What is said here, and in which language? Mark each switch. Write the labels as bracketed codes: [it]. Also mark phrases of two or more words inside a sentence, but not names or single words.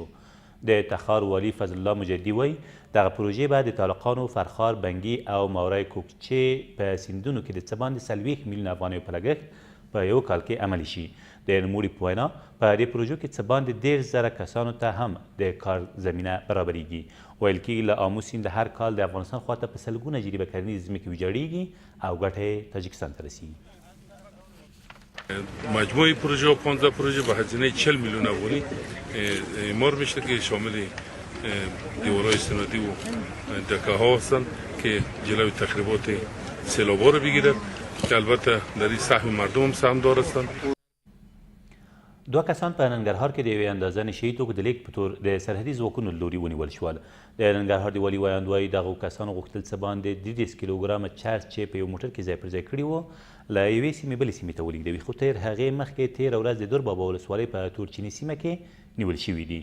[ps] د تخار والي فضل الله مجدي وایي دغه پروژې به د طالقانو، فرخار، بنګي او ماورای کوکچې په سیندونو کې د څه باندې 40 میلیون افغانیو په لګښت په یو کال کې عملي شي. د نوموړي په وینا په دې پروژو کې څه باندې 10,000 کسانو ته هم د کار زمینه برابریږي. ویل کېږي له آمو سیند هر کال د افغانستان خواته په سلګونه جریبه کرنیزې ځمکې ویجاړیږي او ګټه یې تاجکستان ته رسیږي. [fa] مجموعی پروژه و 15 پروژه به هزینه 40 میلیون افغانی اعمار میشه که شامل دیوارهای استنادی و دکه ها هستند که جلوی تخریبات سیلاب‌ها رو بگیرد که البته در این سهم مردم هم سهمدار هستند. [ps] دوه کسان په ننګرهار کې د یوې اندازه نشهیي توکو د لیږد په تور د سرحدي ځواکونو له لوري ونیول شول. د ننګرهار د والي ویاند وایي دغو کسانو غوښتل څه باندې 30 کیلوګرامه چرس چې په یو موټر کې ځای پر ځای کړي وو له یوې سیمې بلې سیمې ته ولېږدوي خو تر هغې مخکې تېره ورځ د دور بابا ولسوالۍ په تورچیني سیمه کې نیول شوي دي.